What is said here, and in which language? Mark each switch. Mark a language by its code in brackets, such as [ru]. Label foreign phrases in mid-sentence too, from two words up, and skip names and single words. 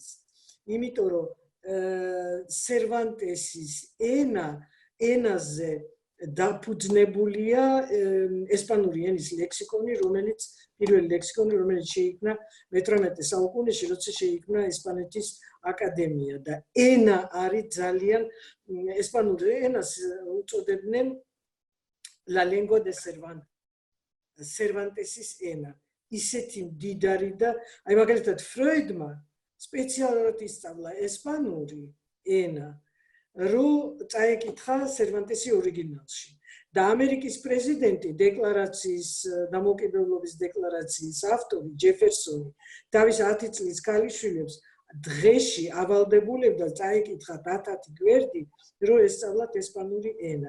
[ka] იმიტომ რომ სერვანტესის ენაზე დაფუძნებულია ესპანური ენის ლექსიკონი, რომელიც პირველი ლექსიკონი, რომელიც შეიქმნა მე-18 საუკუნეში, როცა შეიქმნა ესპანეთის აკადემია და ენა არის ძალიან ესპანურ ენას უწოდებდნენ [es] la lengua de [ka] Cervantesის ენა. ისეთი მდიდარი და აი მაგალითად ფროიდმა სპეციალურად ისწავლა ესპანური ენა, რომ წაეკითხა სერვანტესი ორიგინალში. და ამერიკის პრეზიდენტი დეკლარაციის დამოუკიდებლობის დეკლარაციის ავტორი ჯეფერსონი თავის 10 წლის ქალიშვილებს დღეში ავალდებულებდა წაეკითხა 10 გვერდი, რომ ესწავლათ ესპანური ენა.